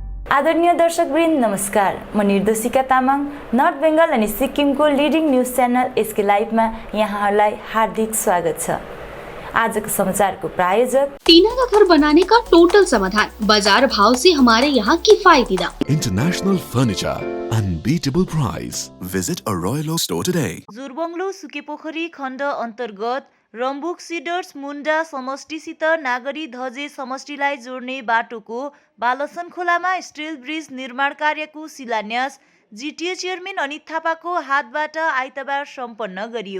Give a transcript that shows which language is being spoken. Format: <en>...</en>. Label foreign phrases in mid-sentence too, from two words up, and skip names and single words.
<ne>आदरणीय दर्शकवृन्द नमस्कार। म निर्देशिका तामाङ नर्थ बेङ्गल अनि सिक्किमको</ne> <en>leading news channel</en> <ne>एसके लाइभमा यहाँहरूलाई हार्दिक स्वागत छ। आजको समाचारको प्रायोजक</ne> <hi>टीना का घर बनाने का टोटल समाधान, बाजार भाव से हमारे यहाँ किफायती दाम।</hi> <en>International Furniture, unbeatable price. visit a Royal Store today.</en> <ne>जोरबङ्लो सुकेपोखरी खण्ड अन्तर्गत रम्बुक सिडर्स मुन्डा समष्टिसित नागरी धजे समष्टिलाई जोड्ने बाटोको बालसन खोलामा स्टिल ब्रिज निर्माण कार्यको शिलान्यास जिटिए चेयरम्यान अनित थापाको हातबाट आइतबार सम्पन्न गरियो।</ne>